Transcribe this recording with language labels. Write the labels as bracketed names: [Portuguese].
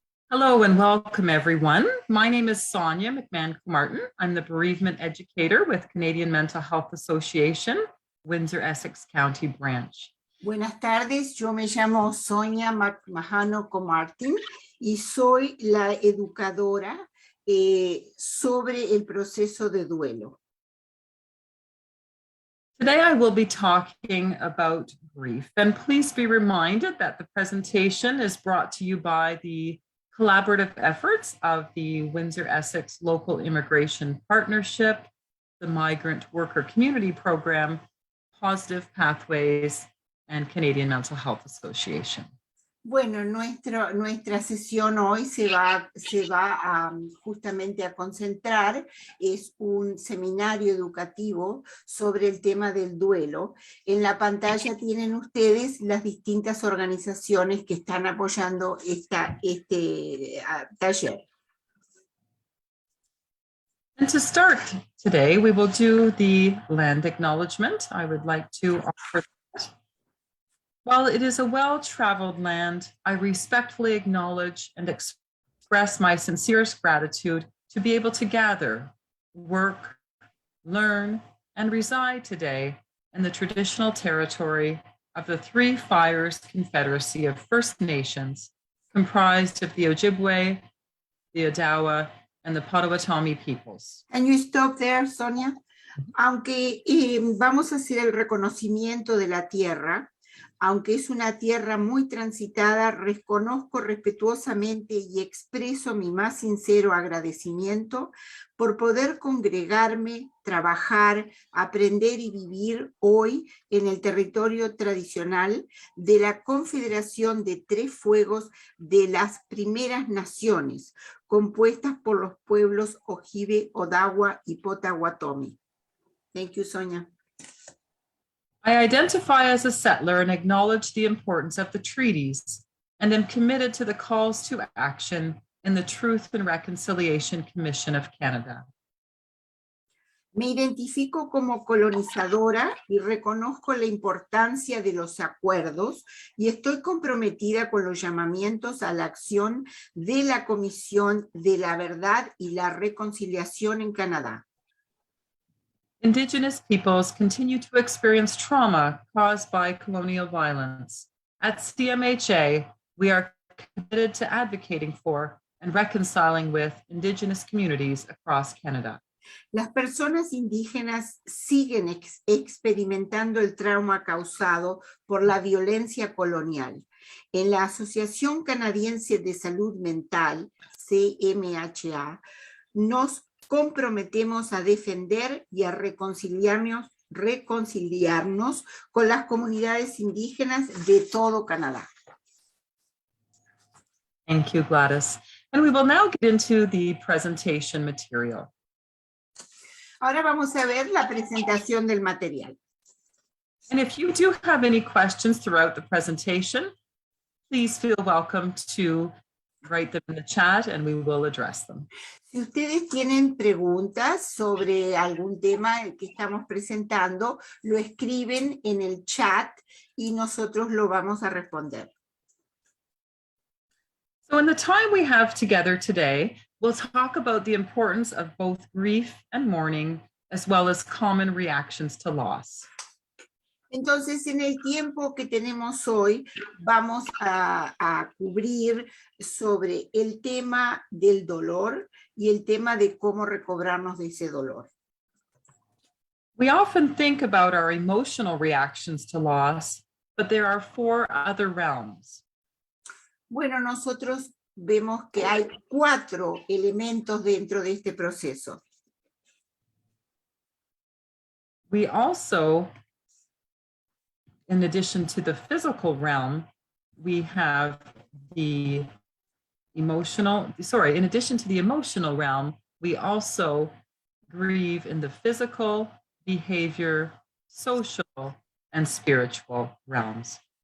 [English] Hello and welcome, everyone. My name is Sonia McMahon-Martin. I'm the Bereavement Educator with Canadian Mental Health Association, Windsor-Essex County Branch. [Spanish] Buenas tardes, yo me llamo Sonia McMahon-Martin y soy la educadora sobre el proceso de duelo. [English] Today I will be talking about grief, and please be reminded that the presentation is brought to you by the collaborative efforts of the Windsor-Essex Local Immigration Partnership, the Migrant Worker Community Program, Positive Pathways, and Canadian Mental Health Association. [Spanish] Bueno, nuestra sesión hoy se va justamente a concentrar, es un seminario educativo sobre el tema del duelo. En la pantalla tienen ustedes las distintas organizaciones que están apoyando este taller. [English] And to start today, we will do the land acknowledgement. I would like to offer that. While it is a well-traveled land, I respectfully acknowledge and express my sincerest gratitude to be able to gather, work, learn, and reside today in the traditional territory of the Three Fires Confederacy of First Nations, comprised of the Ojibwe, the Odawa, and the Potawatomi peoples. Can you stop there, Sonia? [Spanish] Aunque vamos a hacer el reconocimiento de la tierra, aunque es una tierra muy transitada, reconozco respetuosamente y expreso mi más sincero agradecimiento por poder congregarme, trabajar, aprender y vivir hoy en el territorio tradicional de la Confederación de Tres Fuegos de las Primeras Naciones, compuestas por los pueblos Ojibwe, Odawa y Potawatomi. [English] Thank you, Sonia. I identify as a settler and acknowledge the importance of the treaties, and am committed to the calls to action in the Truth and Reconciliation Commission of Canada. [Spanish] Me identifico como colonizadora y reconozco la importancia de los acuerdos y estoy comprometida con los llamamientos a la acción de la Comisión de la Verdad y la Reconciliación en Canadá. [English] Indigenous peoples continue to experience trauma caused by colonial violence. At CMHA, we are committed to advocating for and reconciling with Indigenous communities across Canada. [Spanish] Las personas indígenas siguen experimentando el trauma causado por la violencia colonial. En la Asociación Canadiense de Salud Mental, CMHA, nos comprometemos a defender y a reconciliarnos con las comunidades indígenas de todo Canadá. [English] Thank you, Gladys. And we will now get into the presentation material. [Spanish] Ahora vamos a ver la presentación del material. [English] And if you do have any questions throughout the presentation, please feel welcome to write them in the chat and we will address them. [Spanish] Si ustedes tienen preguntas sobre algún tema que estamos presentando, lo escriben en el chat y nosotros lo vamos a responder. [English] So in the time we have together today, we'll talk about the importance of both grief and mourning, as well as common reactions to loss. [Spanish] Entonces, en el tiempo que tenemos hoy, vamos a cubrir sobre el tema del dolor y el tema de cómo recobrarnos de ese dolor. [English] We often think about our emotional reactions to loss, but there are four other realms. [Spanish] Bueno, nosotros vemos que hay 4 elementos dentro de este proceso. [English] We also, in addition to the physical realm, we have the in addition to the emotional realm, we also grieve in the physical, behavior, social, and spiritual realms.